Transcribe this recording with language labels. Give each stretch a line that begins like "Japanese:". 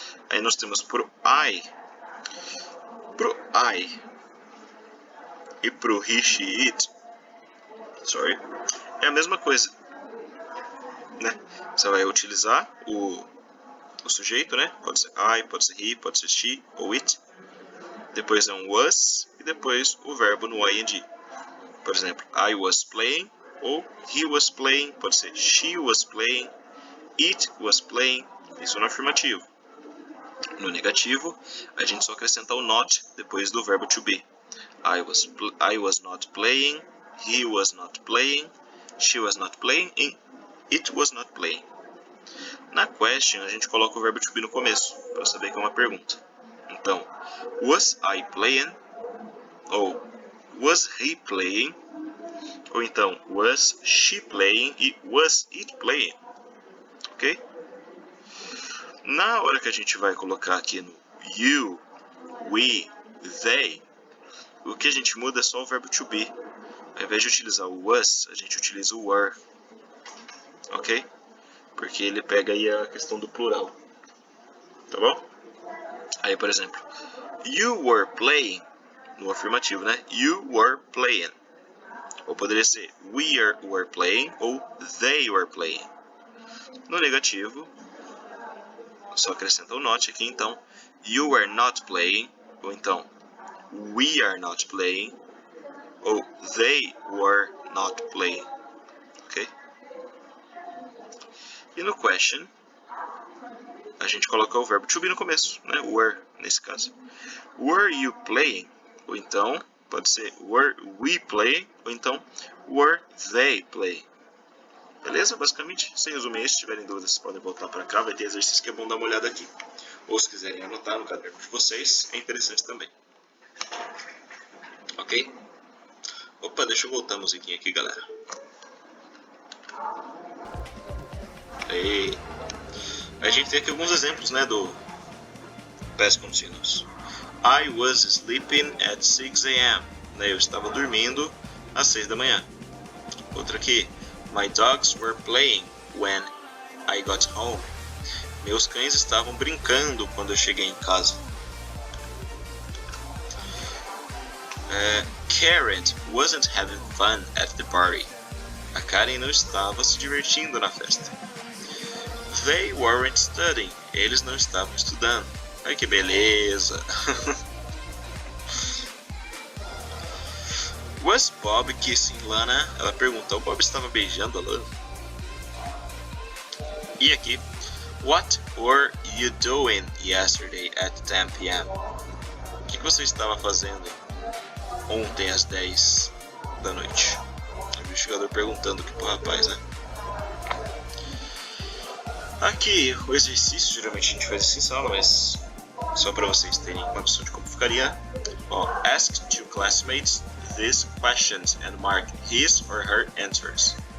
Portuguese: Aí nós temos pro I e pro he, she, it, é a mesma coisa, né? Você vai utilizar o sujeito, né? Pode ser I, pode ser he, pode ser she ou it. Depois é um was e depois o verbo no ing. Por exemplo,
English: I was playing ou he was playing, pode ser she was playing, it was playing,
Portuguese: isso no afirmativo. No negativo, a gente só acrescenta o not depois do verbo to be.
English: I was not playing, he was not playing, she was not playing, and it was not playing.
Portuguese: Na question, a gente coloca o verbo to be no começo, para saber que é uma pergunta.
English: Então, was I playing? Ou was he playing? Ou então, was she playing e was it playing? Ok?
Portuguese: Na hora que a gente vai colocar aqui no you, we, they, o que a gente muda é só o verbo to be. Ao invés de utilizar o was, a gente utiliza o were. Ok? Porque ele pega aí a questão do plural. Tá bom? Aí, por exemplo,
English: you were playing,
Portuguese: no afirmativo, né?
English: You were playing.
Portuguese: Ou poderia ser
English: we were playing ou they were playing.
Portuguese: No negativo, só acrescenta o not aqui, então
English: you were not playing, ou então we are not playing, ou they were not playing. Ok?
Portuguese: E no question, a gente coloca o verbo to be no começo, né?
English: Were,
Portuguese: nesse caso.
English: Were you playing?
Portuguese: Ou então, pode ser
English: were we playing? Ou então, were they playing?
Portuguese: Beleza? Basicamente, sem resumir isso, se tiverem dúvidas, vocês podem voltar para cá. Vai ter exercício que é bom dar uma olhada aqui. Ou se quiserem anotar no caderno de vocês, é interessante também. Ok? Opa, deixa eu voltar a musiquinha aqui, galera. Aí. A gente tem aqui alguns exemplos, né, do past continuous.
English: I was sleeping at 6 a.m.
Portuguese: Eu estava dormindo às 6 da manhã. Outra aqui.
English: My dogs were playing when I got home.
Portuguese: Meus cães estavam brincando quando eu cheguei em casa.
English: Karen wasn't having fun at the party.
Portuguese: A Karen não estava se divertindo na festa.
English: They weren't studying.
Portuguese: Eles não estavam estudando. Ai, que beleza.
English: Was Bob kissing Lana?
Portuguese: Ela perguntou. O Bob estava beijando a Lana. E aqui.
English: What were you doing yesterday at 10 p.m.?
Portuguese: O que você estava fazendo ontem às 10 da noite? O investigador perguntando aqui pro rapaz, né? Aqui, o exercício, geralmente a gente faz assim em sala, mas só para vocês terem uma noção de como ficaria.
English: Ó, ask two classmates these questions and mark his or her answers.